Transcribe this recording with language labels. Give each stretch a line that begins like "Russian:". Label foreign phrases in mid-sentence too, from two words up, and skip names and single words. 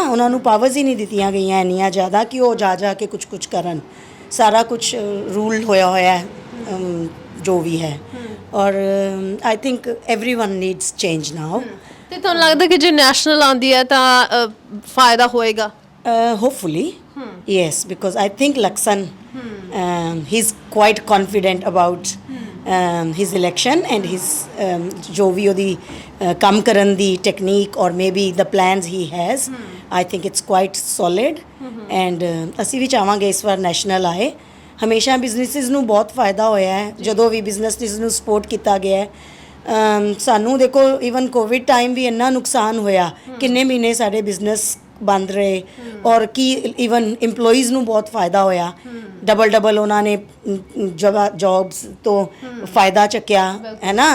Punjabi: ਉਹਨਾਂ ਨੂੰ ਪਾਵਰਸ ਹੀ ਨਹੀਂ ਦਿੱਤੀਆਂ ਗਈਆਂ ਇੰਨੀਆਂ ਜ਼ਿਆਦਾ ਕਿ ਉਹ ਜਾ ਕੇ ਕੁਝ ਕਰਨ। ਸਾਰਾ ਕੁਝ ਰੂਲ ਹੋਇਆ ਹੈ ਜੋ ਵੀ ਹੈ, ਔਰ
English: I think everyone needs change now.
Punjabi: ਤੇ ਤੁਹਾਨੂੰ ਲੱਗਦਾ ਕਿ ਜੇ ਨੈਸ਼ਨਲ ਆਉਂਦੀ ਹੈ ਤਾਂ ਫਾਇਦਾ ਹੋਏਗਾ?
English: Hopefully, yes, because I think Laksan, he's quite confident about his election and his
Punjabi: ਜੋ ਵੀ ਉਹਦੀ ਕੰਮ ਕਰਨ ਦੀ ਟੈਕਨੀਕ
English: or maybe the plans he has, I think it's quite solid and
Punjabi: ਅਸੀਂ ਵੀ ਚਾਹਾਂਗੇ ਇਸ ਵਾਰ ਨੈਸ਼ਨਲ ਆਏ। ਹਮੇਸ਼ਾ ਬਿਜ਼ਨੈਸਿਸ ਨੂੰ ਬਹੁਤ ਫਾਇਦਾ ਹੋਇਆ ਹੈ ਜਦੋਂ ਵੀ ਬਿਜ਼ਨੈਸਿਸ ਨੂੰ ਸਪੋਰਟ ਕੀਤਾ ਗਿਆ ਹੈ। ਸਾਨੂੰ ਦੇਖੋ
English: even Covid time
Punjabi: ਵੀ ਇੰਨਾ ਨੁਕਸਾਨ ਹੋਇਆ, ਕਿੰਨੇ ਮਹੀਨੇ ਸਾਡੇ ਬਿਜ਼ਨਸ ਬੰਦ ਰਹੇ ਔਰ ਕੀ
English: even EMPLOYEES
Punjabi: ਨੂੰ ਬਹੁਤ ਫਾਇਦਾ ਹੋਇਆ, ਡਬਲ ਉਹਨਾਂ ਨੇ ਜੌਬਸ ਤੋਂ ਫਾਇਦਾ ਚੱਕਿਆ, ਹੈ ਨਾ।